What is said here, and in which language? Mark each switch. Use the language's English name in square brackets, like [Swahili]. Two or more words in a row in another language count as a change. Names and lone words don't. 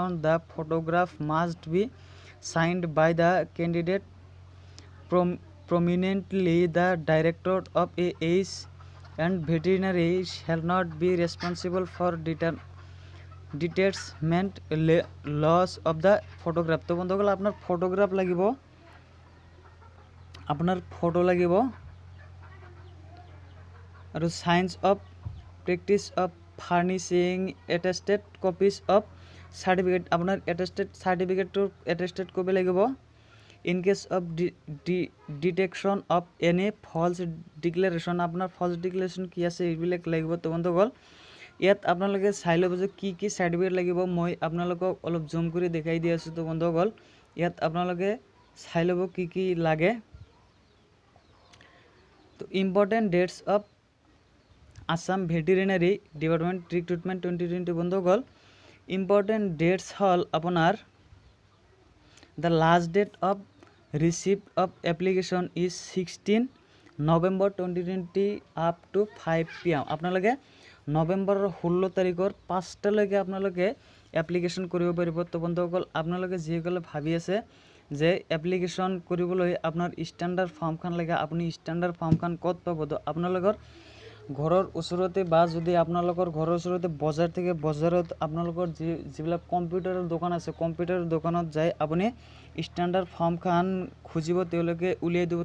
[English] The photograph must be signed by the candidate prominently. The director of AH and veterinary shall not be responsible for detachment loss of the photograph। [Assamese] তো বন্ধুসকল আপোনাৰ ফটোগ্ৰাফ লাগিব আপোনাৰ ফটো লাগিব আৰু [English] signs of practice of furnishing attested copies of certificate [Assamese] আপোনাৰ এটেস্টেড সাৰ্টিফিকেটৰ [English] attested copy [Assamese] লাগিব। [English] in case of detection of any false declaration [Assamese] আপোনাৰ [English] false declaration [Assamese] কি আছে এইবিলাক লাগিব। তো বন্ধুসকল ইয়াত আপোনালোকে চাই ল'ব যে কি সাৰ্টিফিকেট লাগিব। মই আপোনালোকক অলপ জুম কৰি দেখাই দি আছোঁ। তো বন্ধুসকল ইয়াত আপোনালোকে চাই ল'ব কি লাগে। তো [English] important dates of Assam Veterinary Department Recruitment [Assamese] 2020। [English] বন্ধুসকল important dates [Assamese] হ'ল আপোনাৰ [English] the last date of receipt of application is 16 November 2020 up to 5 PM। [Assamese] আপোনালোকে নৱেম্বৰৰ 16 তাৰিখৰ 5টালৈকে আপোনালোকে এপ্লিকেশ্যন কৰিব পাৰিব। তো বন্ধুসকল আপোনালোকে যিসকলে ভাবি আছে যে এপ্লিকেশ্যন কৰিবলৈ আপোনাৰ ষ্টেণ্ডাৰ্ড ফৰ্মখন লাগে আপুনি ষ্টেণ্ডাৰ্ড ফৰ্মখন ক'ত পাব। তো আপোনালোকৰ ঘৰৰ ওচৰতে বা যদি আপোনালোকৰ ঘৰৰ ওচৰতে বজাৰ থাকে বজাৰত আপোনালোকৰ যিবিলাক কম্পিউটাৰৰ দোকান আছে কম্পিউটাৰৰ দোকানত যাই আপুনি ষ্টেণ্ডাৰ্ড ফৰ্মখন খুজিব তেওঁলোকে উলিয়াই দিব।